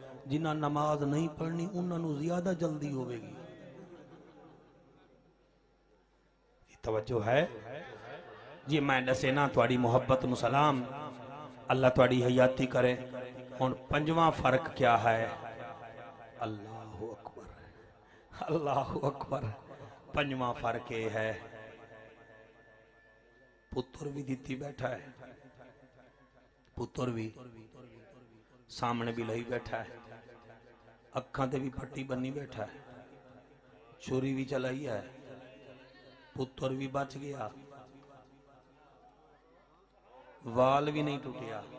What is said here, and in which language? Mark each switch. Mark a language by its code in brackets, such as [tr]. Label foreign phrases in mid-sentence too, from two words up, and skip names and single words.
[pa] جنہاں نماز نہیں پڑھنی انہاں نوں زیادہ جلدی ہووےگی. توجہ ہے جی. میں دسے نا تہاڈی محبت نوں سلام، اللہ تہاڈی حیاتی کرے. ہن پنجواں فرق کیا ہے? [ar] الله أكبر، الله أكبر. [pa] پنجواں فرق یہ ہے، پتر بھی دتی بیٹھا ہے، پتر بھی سامنے بھی لہی بیٹھا ہے، اکھاں تے بھی پٹی بنی بیٹھا ہے، چھری بھی چلائی ہے، پتر بھی بچ گیا، وال بھی نہیں ٹٹیا.